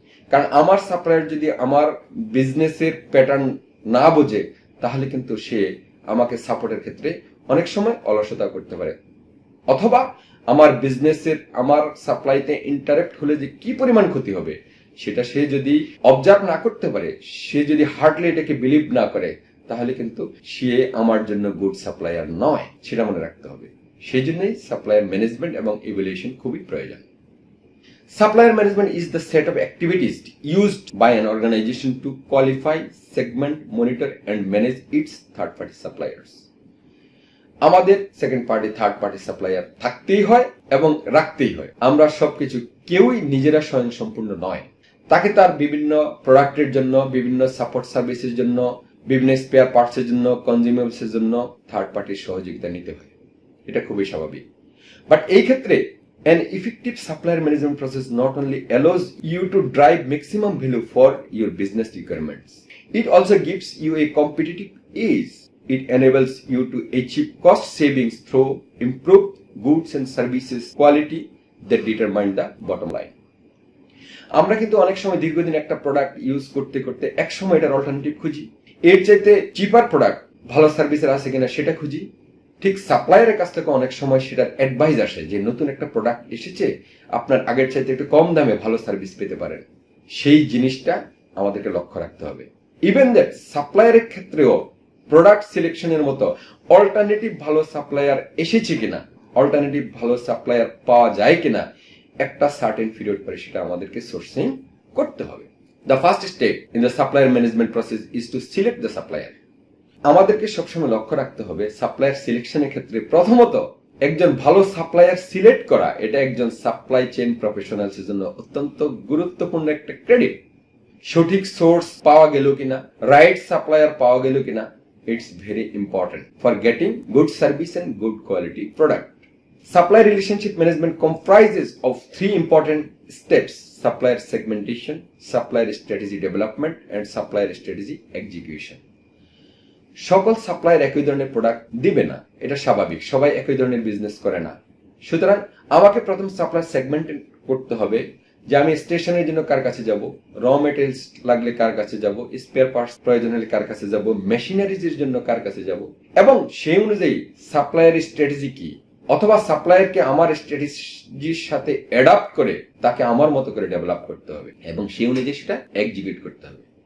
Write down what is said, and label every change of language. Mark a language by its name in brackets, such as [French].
[Bangla] কারণ আমার সাপ্লায়ার যদি আমার বিজনেসের প্যাটার্ন না বোঝে, তাহলে কিন্তু সে আমাকে সাপোর্টের ক্ষেত্রে অনেক সময় অলসতা করতে পারে, অথবা আমার বিজনেসের আমার সাপ্লাইতে ইন্টারাপ্ট হলে যে কি পরিমাণ ক্ষতি হবে সেটা সে যদি অবজার্ভ না করতে পারে, সে যদি হার্ডলি এটাকে বিলিভ না করে, তাহলে কিন্তু সে আমার জন্য গুড সাপ্লায়ার নয়, সেটা মনে রাখতে হবে। সেই জন্যই সাপ্লায়ার ম্যানেজমেন্ট এবং ইভ্যালুয়েশন খুবই প্রয়োজন। [English] Supplier management is the set of activities used by an organization to qualify, segment, monitor and manage its third-party suppliers. [Bangla] আমাদের second party, third party supplier থাকতেই হয় এবং রাখতেই হয়। আমরা সবকিছু কেউই নিজেরা স্বয়ং সম্পূর্ণ নয়। তাকে তার বিভিন্ন প্রোডাক্টের জন্য, বিভিন্ন সাপোর্ট সার্ভিসের জন্য, বিভিন্ন স্পেয়ার পার্টসের জন্য, কনজিউমেবলসের জন্য থার্ড পার্টির সহযোগিতা নিতে হয়। এটা খুবই স্বাভাবিক। বাট এই ক্ষেত্রে [English] an effective supplier management process not only allows you to drive maximum value for your business requirements, it also gives you a competitive edge. It enables you to achieve cost savings through improved goods and services quality that determine the bottom line. [Bangla] আমরা কিন্তু অনেক সময় দীর্ঘদিন একটা product use করতে করতে এক সময় এটার অল্টারনেটিভ খুঁজি, এর চাইতে চিপার প্রোডাক্ট ভালো সার্ভিসের আছে কিনা সেটা খুঁজি, ঠিক সাপ্লায়ারের কাছ থেকে অনেক সময় সেটার অ্যাডভাইস আসে যে নতুন একটা প্রোডাক্ট এসেছে, আপনার আগের চাইতে একটু কম দামে ভালো সার্ভিস পেতে পারেন। সেই জিনিসটা আমাদেরকে লক্ষ্য রাখতে হবে। [English] even that [Bangla] সাপ্লায়ারের ক্ষেত্রেও প্রোডাক্ট সিলেকশনের মতো অল্টারনেটিভ ভালো সাপ্লায়ার এসেছে কিনা, অল্টারনেটিভ ভালো সাপ্লায়ার পাওয়া যায় কিনা, একটা সার্টেন পিরিয়ড পরে সেটা আমাদেরকে সোর্সিং করতে হবে। [English] The first step in the supplier management process is to select the supplier. [Bangla] আমাদেরকে সবসময় লক্ষ্য রাখতে হবে সাপ্লায়ার সিলেকশনের ক্ষেত্রে প্রথমত একজন ভালো সাপ্লায়ার সিলেক্ট করা, এটা একজন সাপ্লাই চেইন প্রফেশনালসের জন্য অত্যন্ত গুরুত্বপূর্ণ একটা ক্রেডিট। সঠিক সোর্স পাওয়া গেল কিনা, রাইট সাপ্লায়ার পাওয়া গেল কিনা, [English] It's very important for getting good service and good quality product. Supplier relationship management comprises of three important steps: supplier segmentation, supplier strategy development, and supplier strategy execution. [Bangla] সকল supplier একই ধরনের product দিবে না, এটা স্বাভাবিক, সবাই একই ধরনের বিজনেস করে না। সুতরাং আমাকে প্রথম সাপ্লায়ার সেগমেন্ট করতে হবে যে আমি স্টেশনের জন্য কার কাছে যাব, র মেটেরিয়ালস লাগলে কার কাছে যাব, স্পেয়ার পার্টস প্রয়োজন হলে কার কাছে যাব, মেশিনারিজের জন্য কার কাছে যাব, এবং সেই অনুযায়ী সাপ্লায়ার স্ট্র্যাটেজি কি, অথবা সাপ্লায়ারকে আমার স্ট্র্যাটেজির সাথে অ্যাডাপ্ট করে তাকে আমার মতো করে ডেভেলপ করতে হবে এবং সেই অনুযায়ী সেটা এক্সিকিউট করতে হবে।